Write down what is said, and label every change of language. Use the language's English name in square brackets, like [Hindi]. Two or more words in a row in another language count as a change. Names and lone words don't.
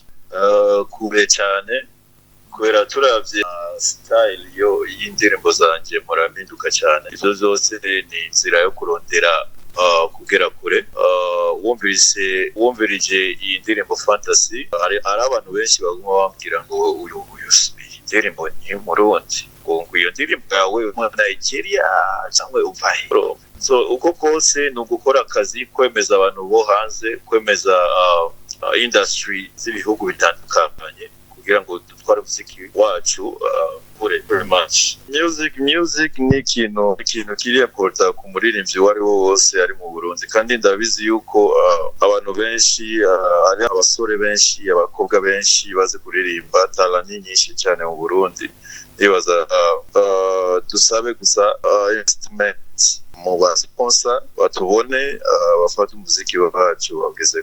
[Rundi] kure cyane kubera turavye style yo y'indirimbo zanje muraminduka cyane izo zose ni inzira yo kurondera kugera kure wumvirije iyi ndirimbo fantasy ari abantu benshi baguma bambwira ngo uyu ndirimbo ni Murundi ngo iyo ndirimbo yawe mu Nigeria cyangwa uvahe so uko kose ni ugukora akazi kwemeza abantu bo hanze kwemeza industry z'ibihugu bitandukanye kugira ngo dutware muziki wacu [English] very much music [Rundi] ni ikintu kiri important ku muririmbyi wari wo wose ari mu Burundi kandi ndabizi yuko abantu benshi ari abasore benshi abakobwa benshi bazi kuririmba talent nyinshi cyane mu Burundi nibaza dusabe gusa investment mu basponsor batubone bafata umuziki wacu wageze